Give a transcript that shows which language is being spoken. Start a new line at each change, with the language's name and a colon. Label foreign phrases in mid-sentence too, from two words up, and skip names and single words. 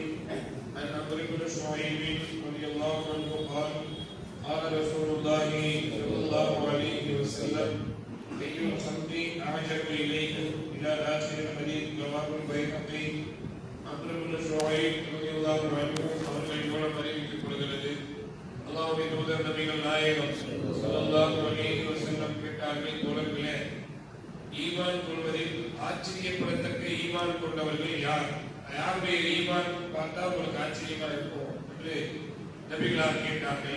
Arabic: عن عمرو بن شعيب رضي الله عنه قال قال رسول الله صلى الله عليه وسلم أي الخلق أعجب إليكم إلى آخر الحديث رواه البيهقي. عمرو بن شعيب رضي الله عنه
Tamil: அவர்கள் மூலம் அறிவிக்கப்படுகிறது. அல்லாஹ்வுடைய தூதர் நபிகள் நாயகம்
Arabic: صلى الله عليه وسلم
Tamil: கேட்டார்கள், தோழர்களே, ஈமான் கொள்வதில் ஆச்சரியப்படத்தக்க ஈமான் கொண்டவர்கள் யார்? யாருடைய ஈமான் பார்த்தா உங்களுக்கு ஆச்சரியமா இருக்கும் என்று நபிகளார் கேட்டார்கள்.